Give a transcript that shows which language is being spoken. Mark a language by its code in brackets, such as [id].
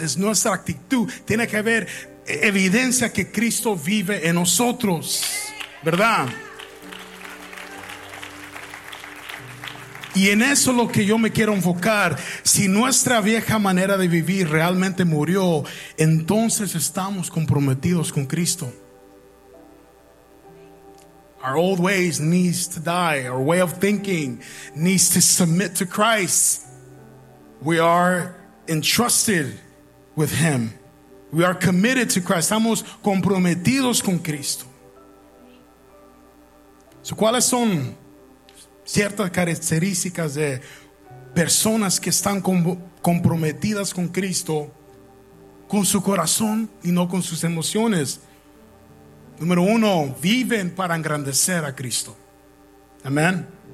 [es] Es nuestra actitud. Tiene que haber evidencia que Cristo vive en nosotros, ¿verdad? Y en eso es lo que yo me quiero enfocar. Si nuestra vieja manera de vivir realmente murió, entonces estamos comprometidos con Cristo. [en] Our old ways needs to die. Our way of thinking needs to submit to Christ. We are entrusted with Him. We are committed to Christ. [es] Estamos comprometidos con Cristo. So, ¿cuáles son ciertas características de personas que están comprometidas con Cristo, con su corazón y no con sus emociones? Número uno, viven para engrandecer a Cristo. Amén.